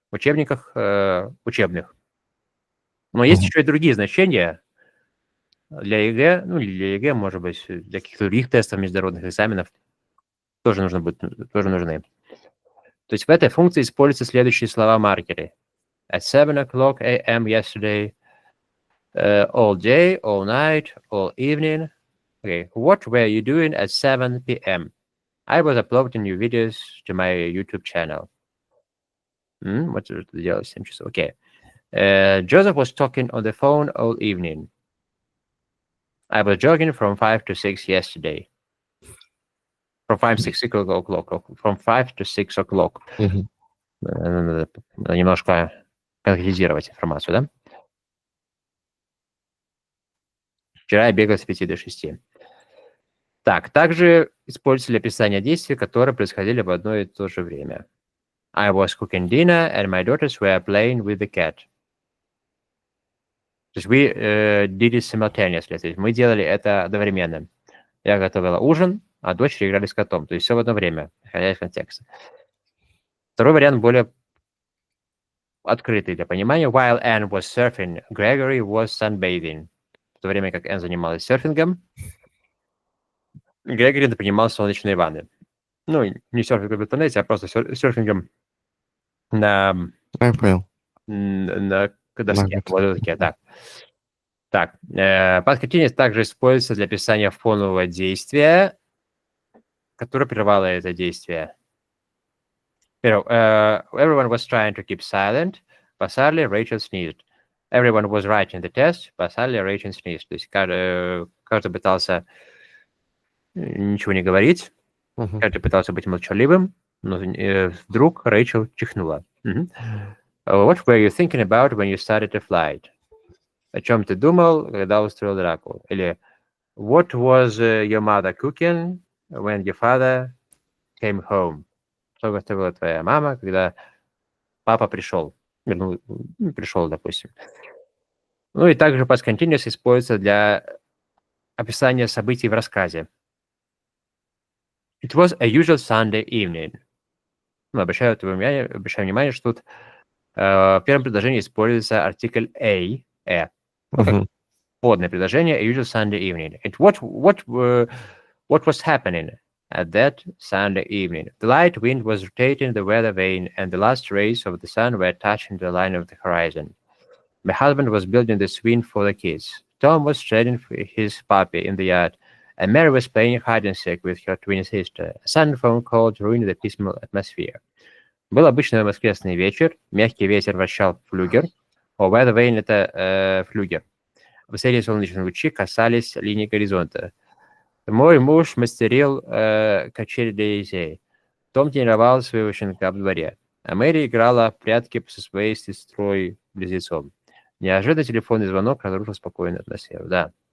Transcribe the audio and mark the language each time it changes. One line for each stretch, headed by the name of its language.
Russian: В учебниках учебных. Но есть еще и другие значения для ЕГЭ, ну, или для ЕГЭ, может быть, для каких-то других тестов, международных экзаменов тоже тоже нужны. То есть в этой функции используются следующие слова-маркеры.
English: At 7 o'clock a.m. yesterday, all day, all night, all evening. Okay, what were you doing at 7 p.m.? I was uploading new videos to my YouTube channel.
Russian: Вот что ты делал в 7 часов. Окей.
English: Joseph was talking on the phone all evening. I was jogging from 5 to 6 yesterday. From 5 to 6 o'clock. From 5 to 6 o'clock.
Russian: Надо немножко конкретизировать информацию, да? Вчера я бегал с 5 до 6. Так, также используется для описания действий, которые происходили в одно и то же время.
English: I was cooking dinner and my daughters were playing with the cat.
Russian: То есть
English: we did it simultaneously.
Russian: То есть мы делали это одновременно. Я готовила ужин, а дочери играли с котом. То есть все в одно время, исходя из контекста. Второй вариант более открытый для понимания.
English: While Anne was surfing, Gregory was sunbathing.
Russian: В то время как Энн занималась серфингом, Грегори принимал солнечные ванны. Ну, не серфингом в интернете, а просто серфингом на Я понял. доске. Вот такие, так. Так, past continuous также используется для описания фонового действия, которое прервало это действие.
English: Everyone was trying to keep silent, but suddenly Rachel sneezed. Everyone was writing the test, but suddenly Rachel sneezed.
Russian: То есть каждый пытался ничего не говорить, каждый пытался быть молчаливым, но вдруг Рэйчел чихнула.
English: What were you thinking about when you started the flight?
Russian: О чем ты думал, когда устроил драку?
English: Или what was your mother cooking when your father came home?
Russian: Что готовила твоя мама, когда папа пришел? Ну, пришел, допустим. Ну и также past continuous используется для описания событий в рассказе.
English: It was a usual Sunday evening.
Russian: Ну, обращаю внимание, что тут в первом предложении используется артикль a, ну, как вводное предложение,
English: a usual Sunday evening. And what was happening at that Sunday evening? The light wind was rotating the weather vane, and the last rays of the sun were touching the line of the horizon. My husband was building the swing for the kids. Tom was shedding his puppy in the yard, and Mary was playing hide and seek with her twin sister. A sudden phone call ruined the peaceful atmosphere.
Russian: Был обычный воскресный вечер, мягкий ветер вращал флюгер. Weather vane — это флюгер. Высокие солнечные лучи касались линии горизонта. Мой муж мастерил качели для Елисея. Том тренировал своего щенка в дворе, а Мэри играла в прятки со своей сестрой-близнецом. Неожиданно телефонный звонок разрушил спокойную атмосферу. Да.